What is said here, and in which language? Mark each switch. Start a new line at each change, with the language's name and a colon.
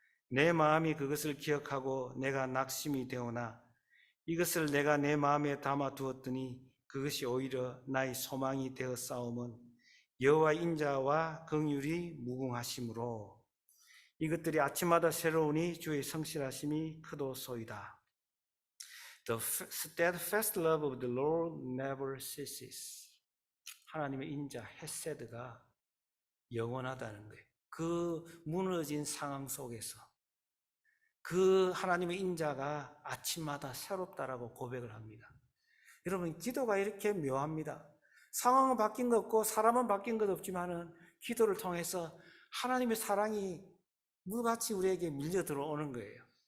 Korean: 내 마음이 그것을 기억하고 내가 낙심이 되오나 이것을 내가 내 마음에 담아 두었더니 그것이 오히려 나의 소망이 되어 싸움은 여호와 인자와 긍휼이 무궁하심으로 이것들이 아침마다 새로우니 주의 성실하심이 크도소이다.
English: The steadfast love of the Lord never ceases.
Korean: 하나님의 인자 헤세드가 영원하다는 거예요. 그 무너진 상황 속에서 그 하나님의 인자가 아침마다 새롭다라고 고백을 합니다. 여러분, 기도가 이렇게 묘합니다. 상황은 바뀐 것 없고 사람은 바뀐 것 없지만은 기도를 통해서 하나님의 사랑이 물같이 우리에게 밀려 들어오는 거예요.